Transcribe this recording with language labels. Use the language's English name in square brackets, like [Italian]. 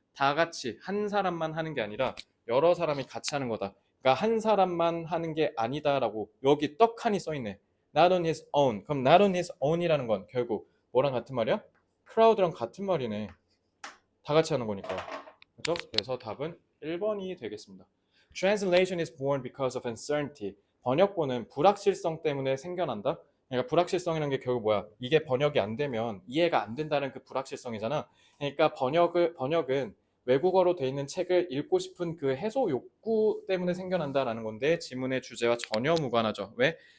[Korean] 다 같이 한 사람만 하는 게 아니라 여러 사람이 같이 하는 거다. 그러니까 한 사람만 하는 게 아니다라고 여기 떡하니 써있네. [English] Not on his own. [Korean] 그럼 [English] not on his own [Korean] 이라는 건 결국 뭐랑 같은 말이야? crowd랑 같은 말이네. 다 같이 하는 거니까. 그죠? 그래서 답은 1번이 되겠습니다. [English] Translation is born because of uncertainty. [Korean] 번역본은 불확실성 때문에 생겨난다. 그러니까 불확실성이라는 게 결국 뭐야? 이게 번역이 안 되면 이해가 안 된다는 그 불확실성이잖아. 그러니까 번역은 외국어로 돼 있는 책을 읽고 싶은 그 해소 욕구 때문에 생겨난다라는 건데 지문의 주제와 전혀 무관하죠. 왜?